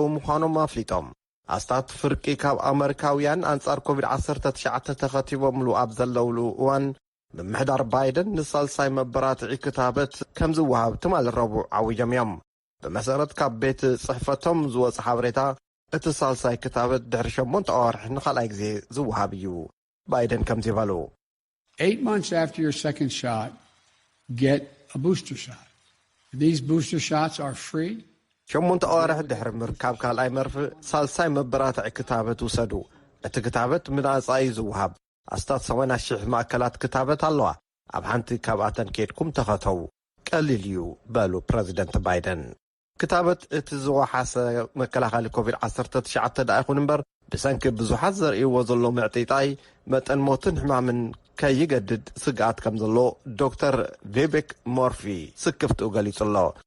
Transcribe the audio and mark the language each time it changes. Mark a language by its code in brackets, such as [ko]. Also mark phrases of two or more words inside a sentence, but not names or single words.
[ti] ምዃኖም ኣፍሊጦም። ኣስታት ፍርቂ ካብ ኣሜሪካውያን ኣንጻር ኮቪድ-19 ተኸቲቦምሉ ኣብ ዘለውሉ እዋን ምምሕዳር ባይደን ንሳልሳይ መበራትዒ ክታበት ከም ዝወሃብ ትማል ረቡዕ ዓዊጆም እዮም። ብመሰረት ካብ ቤት ጽሕፈቶም ዝወጽእ ሓበሬታ እቲ ሳልሳይ ክታበት ድሕሪ 8 ኣዋርሒ ንኻልኣይ ግዜ ዝወሃብ እዩ። ባይደን ከምዚ ይበሉ። [en] 8 months after your second shot, get a booster shot. These booster shots are free. [ti] 8 ኣዋርሒ ድሕሪ ምርካብ ካልኣይ መርፍእ ሳልሳይ መበራትዒ ክታበት ውሰዱ። እቲ ክታበት ምናጻ እዩ ዝወሃብ። ኣስታት 80,000 ማእከላት ክታበት ኣለዋ። ኣብ ሓንቲ ካብኣተን ኬድኩም ተኸተው ቀሊል እዩ በሉ ፕሬዚደንት ባይደን። ክታበት እቲ ዝወሓሰ መከላኸሊ ኮቪድ-19 ዳ ይኹን እምበር ብሰንኪ ብዙሓት ዘርእይዎ ዘሎ ምዕጢጣይ መጠን ሞትን ሕማምን ከይገድድ ስግኣት ከም ዘሎ ዶክተር ቬቤክ ሞርፊ ስክፍትኡ ገሊጹ ኣሎ።